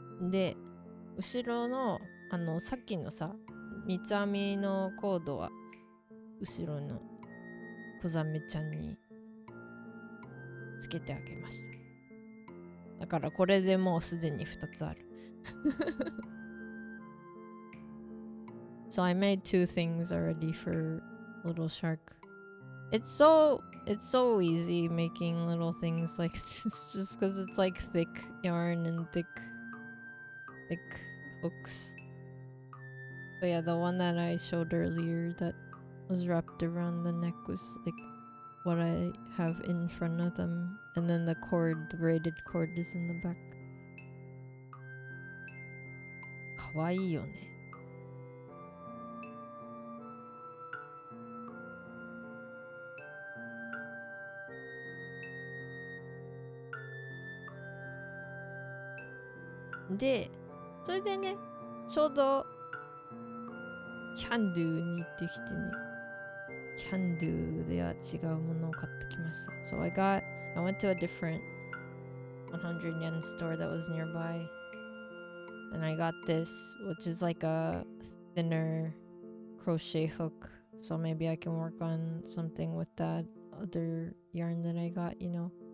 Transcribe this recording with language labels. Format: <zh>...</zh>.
<ja>で、後ろのさっきのさ、三つ編みのコードは後ろの小ザメちゃんにつけてあげました。だからこれでもうすでに2つある。</ja> <en>So I made 2 things already for little shark. It's so easy making little things like this just because it's like thick yarn and thick hooks. But yeah, the one that I showed earlier that was wrapped around the neck was like what I have in front of them, and then the braided cord is in the back.</en> <ja>かわいいよね。で、それでね、ちょうどキャンドゥに行ってきてね、キャンドゥでは違うものを買ってきました。</ja> <en>So I went to a different 100 yen store that was nearby, and I got this, which is like a thinner crochet hook. So maybe I can work on something with that other yarn that I got, you know.</en>